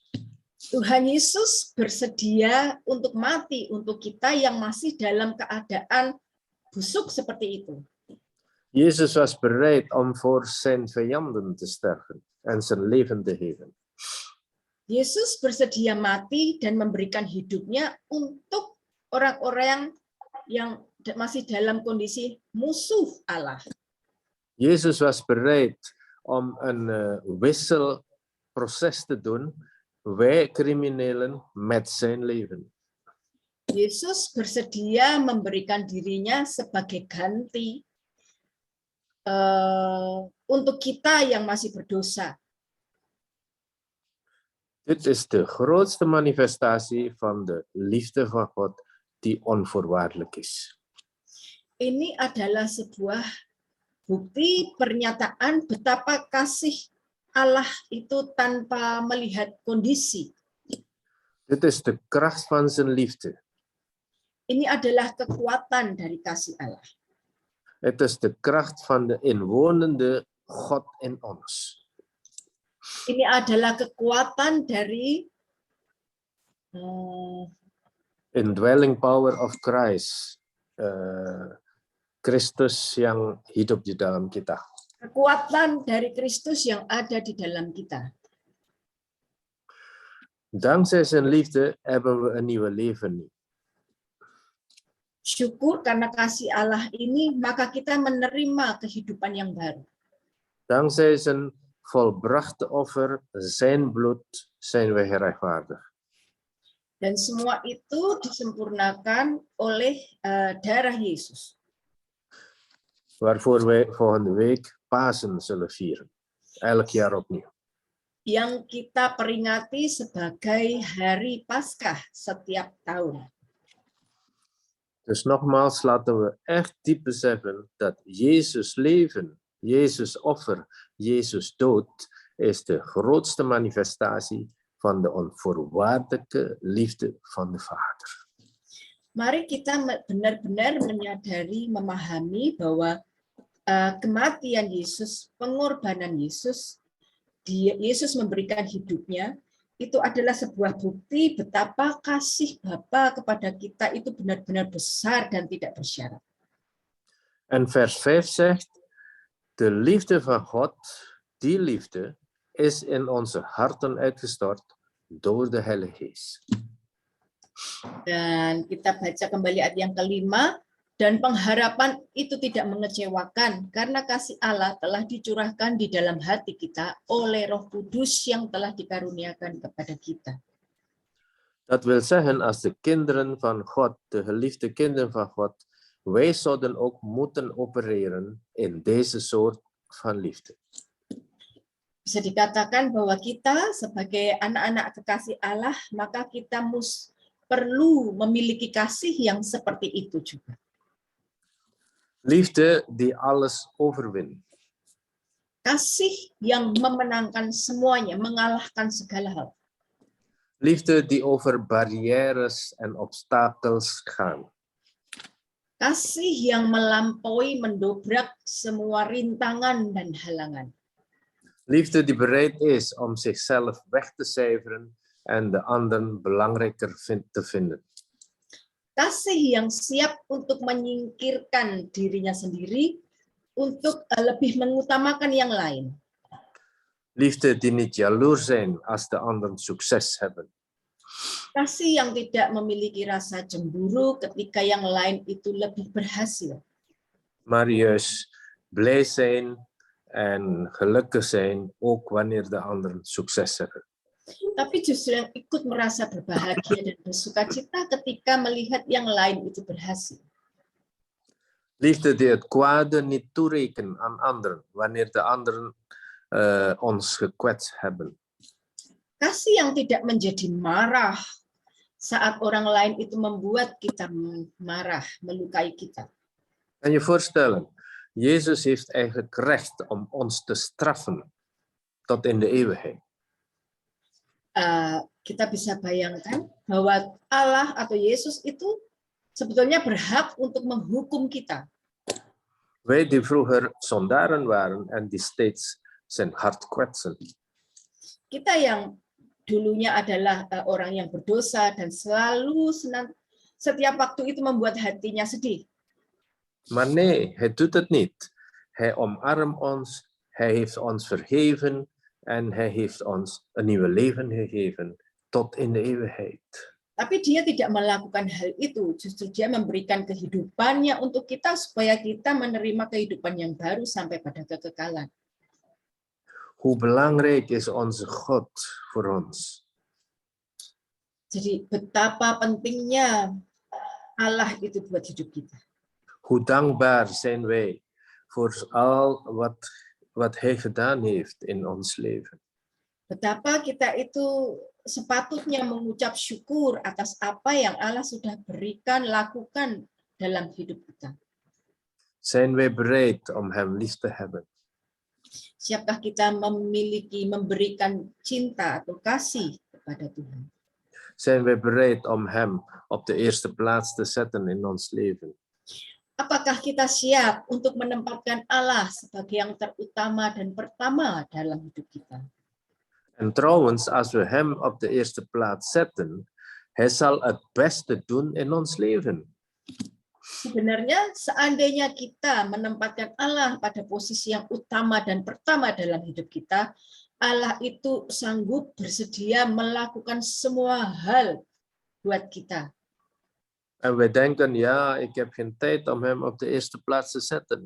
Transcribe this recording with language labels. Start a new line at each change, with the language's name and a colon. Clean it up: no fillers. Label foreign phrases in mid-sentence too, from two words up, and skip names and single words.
Indonesian: Tuhan Yesus bersedia untuk mati untuk kita yang masih dalam keadaan busuk seperti itu.
Dutch: Jezus was bereid om voor zijn vijanden te sterven en zijn leven te geven.
Indonesian: Yesus bersedia mati dan memberikan hidupnya untuk orang-orang yang masih dalam kondisi musuh Allah.
Dutch: Jezus was bereid om een wisselproces te doen, wij criminelen met zijn leven.
Indonesian: Yesus bersedia memberikan dirinya sebagai ganti untuk kita yang masih berdosa.
Dutch: Dit is de grootste manifestatie van de liefde van God die onvoorwaardelijk is.
Indonesian: Ini adalah sebuah bukti pernyataan betapa kasih Allah itu tanpa melihat kondisi.
Dutch: Dit is de kracht van zijn liefde.
Indonesian: Ini adalah kekuatan dari kasih Allah.
Dutch: Het is de kracht van de inwonende God in ons.
Indonesian: Ini adalah kekuatan dari
English: Indwelling power of Christ.
Indonesian: Kristus yang hidup di dalam kita. kekuatan dari Kristus yang ada di dalam kita.
Dutch: Dankzij zijn liefde hebben we een nieuwe leven nu.
Indonesian: Syukur karena kasih Allah ini, maka kita menerima kehidupan yang baru.
Dutch: Dankzij zijn volbrachte offer, zijn bloed, zijn we gerechtvaardigd.
Indonesian: Dan semua itu disempurnakan oleh darah Yesus.
Dutch: Waarvoor wij volgende week Pasen zullen vieren. Elk jaar opnieuw.
Indonesian: Yang kita peringati sebagai hari Paskah setiap tahun.
Dutch: Dus nogmaals, laten we echt diep beseffen dat Jezus leven, Jezus offer, Jezus dood is de grootste manifestatie van de onvoorwaardelijke liefde van de Vader.
Indonesian: Mari kita benar-benar menyadari, memahami bahwa kematian Yesus, pengorbanan Yesus, Yesus memberikan hidupnya, itu adalah sebuah bukti betapa kasih Bapa kepada kita itu benar-benar besar dan tidak bersyarat.
Dutch: En vers 5 zegt, de liefde van God, die liefde, is in onze harten uitgestort door de Heilige Geest.
Indonesian: Dan kita baca kembali ayat yang kelima, dan pengharapan itu tidak mengecewakan karena kasih Allah telah dicurahkan di dalam hati kita oleh Roh Kudus yang telah dikaruniakan kepada kita.
Dutch: Dat wil zeggen, als de kinderen van God, de geliefde kinderen van God, wij zouden ook moeten opereren in deze soort van liefde.
Indonesian: Bisa dikatakan bahwa kita sebagai anak-anak kekasih Allah, maka kita perlu memiliki kasih yang seperti itu juga.
Dutch: Liefde die alles overwint.
Indonesian: Kasih yang memenangkan semuanya, mengalahkan segala hal.
Dutch: Liefde die over barrières en obstakels gaan.
Indonesian: Kasih yang melampaui, mendobrak semua rintangan dan halangan.
Dutch: Liefde die bereid is om zichzelf weg te cijferen en de anderen belangrijker te vinden.
Indonesian: Kasih yang siap untuk menyingkirkan dirinya sendiri, untuk lebih mengutamakan yang lain.
Dutch: Liefde die niet jaloers zijn als de anderen succes hebben.
Indonesian: Kasih yang tidak memiliki rasa cemburu ketika yang lain itu lebih berhasil.
Dutch: Maar juist blij zijn en gelukkig zijn ook wanneer de anderen succes hebben.
Indonesian: Tapi justru yang ikut merasa berbahagia dan bersukacita ketika melihat yang lain itu berhasil.
Dutch: Liefde die het kwade niet toerekenen aan anderen wanneer de anderen ons gekwetst hebben.
Indonesian: Kasih yang tidak menjadi marah saat orang lain itu membuat kita marah, melukai kita.
Dutch: Kan je voorstellen, Jezus heeft eigenlijk recht om ons te straffen tot in de eeuwigheid.
Indonesian: Kita bisa bayangkan bahwa Allah atau Yesus itu sebetulnya berhak untuk menghukum kita.
Dutch: Wij die vroeger zondaren waren en die steeds zijn hart kwetsen.
Indonesian: Kita yang dulunya adalah orang yang berdosa dan selalu setiap waktu itu membuat hatinya sedih.
Dutch: Maar nee, hij doet het niet. Hij omarmt ons, hij heeft ons vergeven en hij heeft ons een nieuw leven gegeven tot in de eeuwigheid.
Indonesian: Tapi dia tidak melakukan hal itu, justru dia memberikan kehidupannya untuk kita supaya kita menerima kehidupan yang baru sampai pada kekekalan.
Dutch: Hoe belangrijk is onze God voor ons?
Indonesian: Jadi betapa pentingnya Allah itu buat hidup kita.
Dutch: Hoe dankbaar zijn wij voor al wat hij gedaan heeft in ons leven.
Indonesian: Betapa kita itu sepatutnya mengucap syukur atas apa yang Allah sudah berikan, lakukan dalam hidup kita.
Dutch: Zijn wij bereid om hem lief te hebben?
Indonesian: Siapkah kita memberikan cinta atau kasih kepada Tuhan?
Dutch: Zijn wij bereid om hem op de eerste plaats te zetten in ons leven?
Indonesian: Apakah kita siap untuk menempatkan Allah sebagai yang terutama dan pertama dalam hidup kita?
Dutch: En trouwens, als we hem op de eerste plaats zetten, hij zal het beste doen in ons leven.
Indonesian: Sebenarnya seandainya kita menempatkan Allah pada posisi yang utama dan pertama dalam hidup kita, Allah itu sanggup bersedia melakukan semua hal buat kita.
Dutch: En we denken, ja, ik heb geen tijd om hem op de eerste plaats te zetten.